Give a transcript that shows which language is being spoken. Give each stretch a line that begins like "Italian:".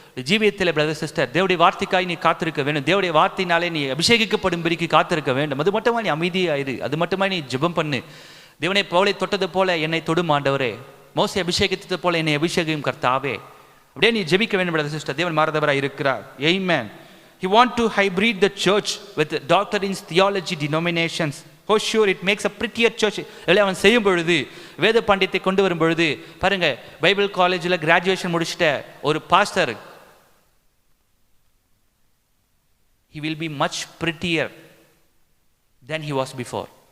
Tamil: ஜீவியத்தில் brother sister தேவனுடைய வார்த்தைக்காய் நீ காத்திருக்க வேண்டும். தேவனுடைய வார்த்தையினாலே நீ அபிஷேகிக்கப்படும்படிக்கு காத்திருக்க வேண்டும். அது மட்டுமா நீ அமைதியாயிரு, அது மட்டுமா நீ ஜெபம் பண்ணு. தேவனை பவுலை தொட்டது போல என்னை தொடும் ஆண்டவரே, மோசே அபிஷேகித்தது போல என்னை அபிஷேகம் கர்த்தாவே. அப்படியே நீ ஜெபிக்க வேண்டும் பிரதர் சிஸ்டர். தேவன் மாறதவராக இருக்கிறார். Amen.
English: He want to hybrid the church with doctrines, theology, denominations. Oh sure it makes a prettier church.
Tamil: அவன் செய்யும் பொழுது, வேத பாண்டியத்தை கொண்டு வரும் பொழுது பாருங்க, பைபிள் காலேஜில் கிராஜுவேஷன் முடிச்சிட்ட ஒரு pastor,
English: he will be much prettier than he was before.